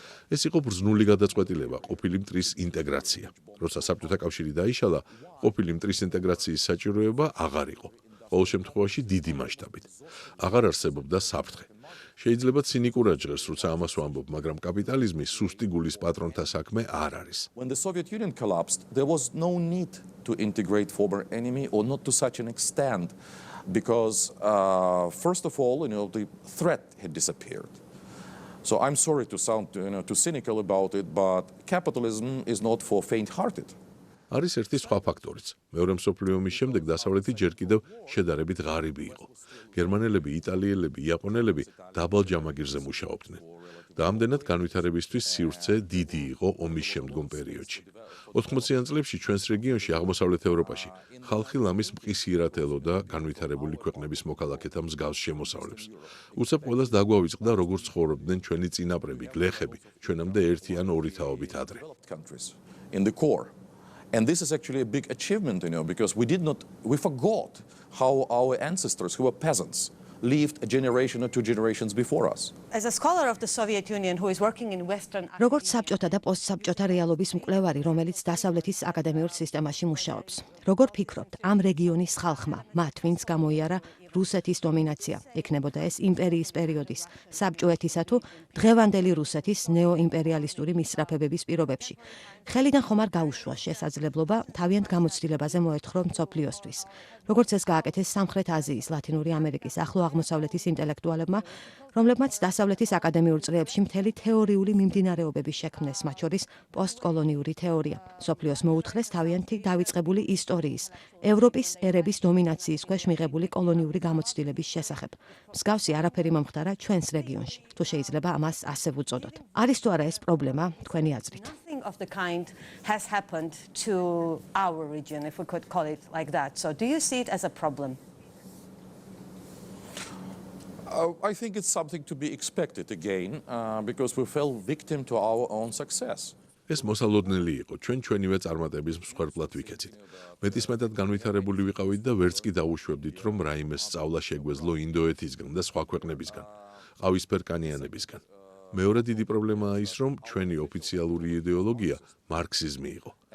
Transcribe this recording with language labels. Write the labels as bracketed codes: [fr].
[ka] ეს იყო ბრძნული გადაწყვეტილება, ყოფილი მტრის ინტეგრაცია. როცა საბჭოთა კავშირი დაიშალა, ყოფილი მტრის ინტეგრაციის საჭიროება აღარ იყო. ყოველ შემთხვევაში დიდი მასშტაბით. აღარ არსებობდა საფრთხე. შეიძლება ცინიკურად ჟღერს, როცა ამას ვამბობ, მაგრამ კაპიტალიზმი სუსტი გულის პატრონთა საქმე არ არის. [en] When the Soviet Union collapsed, there was no need to integrate former enemy, or not to such an extent, because first of all, the threat had disappeared. So I'm sorry to sound too cynical about it, but capitalism is not for faint-hearted. [ka] არის ერთი სხვა ფაქტორიც. მეორე მსოფლიო ომის შემდეგ დასავლეთი ჯერ კიდევ შედარებით ღარიბი იყო. გერმანელები, იტალიელები, იაპონელები დაბალ ჯამაგირზე მუშაობდნენ. და ამდენად განვითარებისთვის სივრცე დიდი იყო ომის შემდგომ პერიოდში. 80-იან წლებში ჩვენს რეგიონში, აღმოსავლეთ ევროპაში, ხალხი ლამის მყისიერად ელოდა განვითარებული ქვეყნების მოქალაქეთა მსგავს შემოსავლებს. უცებ ყველას დაგვავიწყდა, როგორ ცხოვრობდნენ ჩვენი წინაპრები, გლეხები, ჩვენამდე ერთი ან ორი თაობით ადრე. [en] In the core. And this is actually a big achievement, because we forgot how our ancestors, who were peasants, lived a generation or two generations before us. As a scholar of the Soviet Union who is working in Western, [ka] როგორც საბჭოთა და პოსტსაბჭოთა რეალობის მკვლევარი, რომელიც დასავლეთის აკადემიურ სისტემაში მუშაობს. როგორ ფიქრობთ, ამ რეგიონის ხალხმა, მათ ვინც გამოიარა რუსეთის დომინაცია, ექნებოდა ეს იმპერიის პერიოდის, საბჭოეთისა თუ დღევანდელი რუსეთის ნეოიმპერიალისტური მისწრაფებების პირობებში. ხელიდან ხომ არ გაუშვა შესაძლებლობა თავიანთ გამოცდილებაზე მოეთხოვ მსოფლიოსთვის. როგორც ეს გააკეთეს სამხრეთ აზიის, ლათინური ამერიკის, ახლო აღმოსავლეთის ინტელექტუალებმა, რომლებმაც დასავლეთის აკადემიურ წრეებში მთელი თეორიული მიმდინარეობების შექმნეს, მათ შორის პოსტკოლონიური თეორია. მსოფლიოს მოუთხრეს თავიანთი დავიწყებული ისტორიის, ევროპის ერების დომინაციის ქვეშ მიღებული კოლონიური გამოცდილების შესახებ. მსგავსი არაფერი მომხდარა ჩვენს რეგიონში. თუ შეიძლება ამას ასე ვუწოდოთ. არის თუ არა ეს პრობლემა თქვენი აზრით? [en] Nothing of the kind has happened to our region, if we could call it like that. So do you see it as a problem? I think it's something to be expected again, because we fell victim to our own success. [ka] ეს მოსალოდნელი იყო, ჩვენივე წარმატების მსხვერპლად ვიქეცით. მეტისმეტად განვითარებული ვიყავით და ვერც კი დაუშვებდით, რომ რაიმე სწავლა შეგვეძლო ინდოეთისგან და სხვა ქვეყნებისგან, ყავისფერკანიანებისგან. მეორე დიდი პრობლემაა ის, რომ ჩვენი ოფიციალური იდეოლოგია მარქსიზმი იყო.